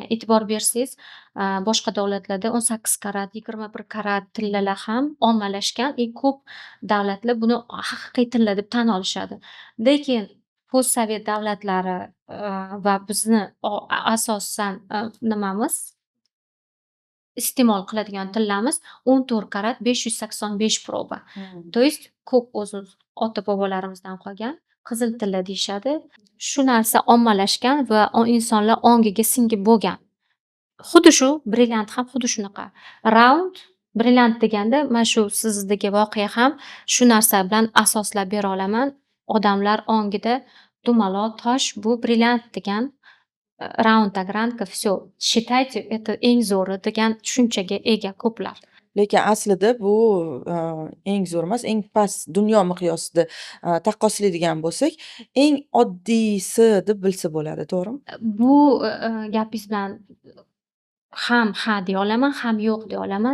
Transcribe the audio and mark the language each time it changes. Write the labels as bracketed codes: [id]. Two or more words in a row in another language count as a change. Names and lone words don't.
[uz] E'tibor bersangiz, boshqa davlatlarda 18 karat, 21 karat tillalar ham ommalashgan. Ko'p davlatlar buni haqiqiy tilla deb tan olishadi. Lekin postsovet davlatlari va bizni asosan nimamiz iste'mol qiladigan tillamiz 14 karat 585 proba. [ru] То есть [uz] ko'p o'zi ota bobolarimizdan qolgan qizil tilla deyishadi. Shu narsa ommalashgan va insonlar ongiga singib bo'lgan. Xuddi shu brilliant ham xuddi shunaqa. [en] Round brilliant [uz] deganda mana shu sizdagi voqea ham shu narsa bilan asoslab bera olaman. Odamlar ongida dumaloq tosh bu brilliant degan raund-ogranka, [ru] всё, считайте, это [uz] eng zo'ri degan tushunchaga ega ko'plar. Lekin aslida bu eng zo'r emas, eng past dunyo miqyosida taqqoslaydigan bo'lsak, eng oddiysi deb bilsa bo'ladi, to'g'rimi? Bu gapingiz bilan ham ha deya olaman, ham yo'q deya olaman.